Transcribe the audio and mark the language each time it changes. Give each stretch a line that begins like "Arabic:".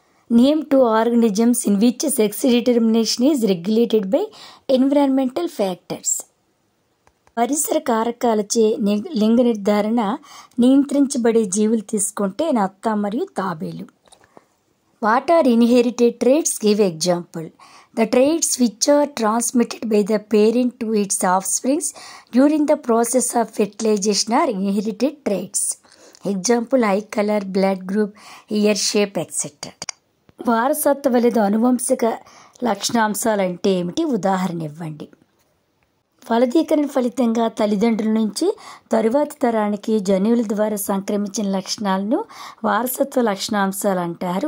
English: Name 2 organisms in which sex determination is regulated by environmental factors.
Telugu: పరిసర కారకాలచే లింగ నిర్ధారణ నియంత్రించబడే జీవులు తీసుకుంటే నత్త మరియు తాబేలు.
English: What are inherited traits, give example. The traits which are transmitted by the parent to its offspring during the process of fertilization are inherited traits. Example, eye color, blood group, ear shape, etc.
Telugu: వారసత్వ లేదా అనువంశిక లక్షణాంశాలు అంటే ఏమిటి? ఉదాహరణ ఇవ్వండి. ఫలదీకరణ ఫలితంగా తల్లిదండ్రుల నుంచి తరువాతి తరానికి జన్యువుల ద్వారా సంక్రమించిన లక్షణాలను వారసత్వ లక్షణాంశాలు అంటారు.